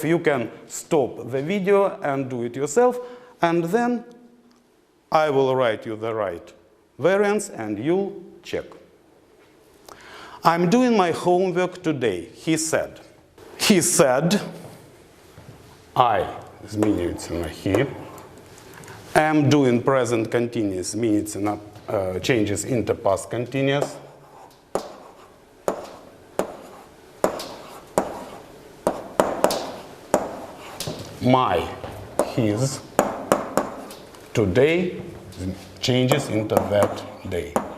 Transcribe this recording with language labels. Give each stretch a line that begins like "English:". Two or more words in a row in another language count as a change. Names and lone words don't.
English: You can stop the video and do it yourself, and then I will write you the right variants and you'll check. I'm doing my homework today, he said. He said, I
Ukrainian: змінюється на
English: he. Am doing present continuous
Ukrainian: змінюється на
English: changes into past continuous. My, his, today changes into that day.